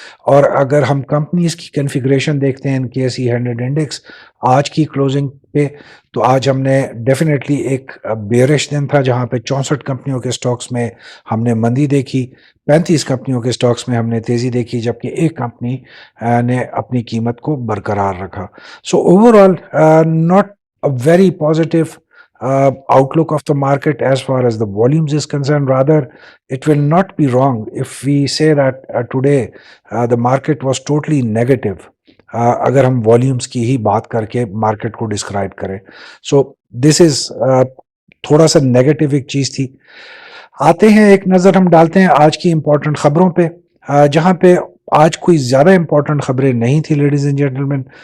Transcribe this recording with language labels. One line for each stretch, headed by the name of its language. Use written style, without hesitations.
Urdu: اور اگر ہم کمپنیز کی کنفیگریشن دیکھتے ہیں KSE 100 انڈیکس آج کی کلوزنگ پہ، تو آج ہم نے ڈیفینیٹلی ایک بیئرش دن تھا جہاں پہ 64 کمپنیوں کے سٹاکس میں ہم نے مندی دیکھی، 35 کمپنیوں کے سٹاکس میں ہم نے تیزی دیکھی، جبکہ ایک کمپنی نے اپنی قیمت کو برقرار رکھا.
English: So overall not a very positive outlook of the market as far as the volumes is concerned. Rather, it will not be wrong if we say that today the market was totally negative.
Urdu: اگر ہم volumes کی ہی بات کر کے market کو describe کریں.
English: so this is
Urdu: تھوڑا سا نیگیٹو ایک چیز تھی. آتے ہیں ایک نظر ہم ڈالتے ہیں آج کی امپورٹنٹ خبروں پہ، جہاں پہ آج کوئی زیادہ امپورٹنٹ خبریں نہیں تھی لیڈیز اینڈ جینٹلمین.